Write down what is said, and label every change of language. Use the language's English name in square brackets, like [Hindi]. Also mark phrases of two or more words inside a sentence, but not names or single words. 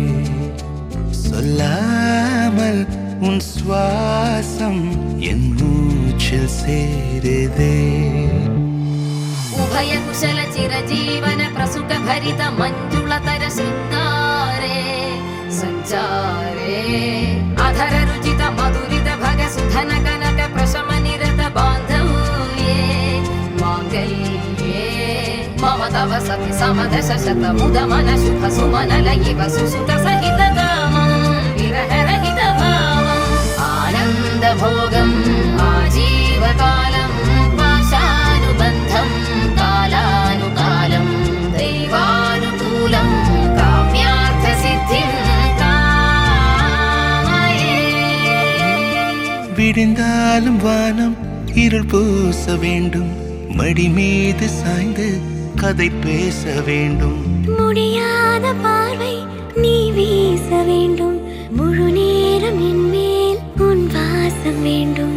[Tamil] சொல்லாமல் உன் சுவாசம் என் மூச்சில் சேருதே [Sanskrit] उभय कुशल चिरजीवन प्रसुख भरित मंजुलतर शृंगारे संचारे अधर रुचित मधुरित भग सुधन कनक प्रशम निरत बांधव्ये मांगल्ये मम तव वसति समदश शतमुदमन शुभ सुमनलयिव सुसुत सहित कामं विरहरहित भावम् आनन्दभोगम् आजीवकालं पाशानुबन्धं कालानुकालं दैवानुकूलं काम्यार्थसिद्धिं कामये [Tamil] விடிந்தாலும் வானம் இருள் பூச வேண்டும், மடி மீது சாய்ந்து கதை பேச வேண்டும். முடியாத பார்வை நீ வீச வேண்டும், முழு நேரம் என் மேல் உன் வாசம் வேண்டும்.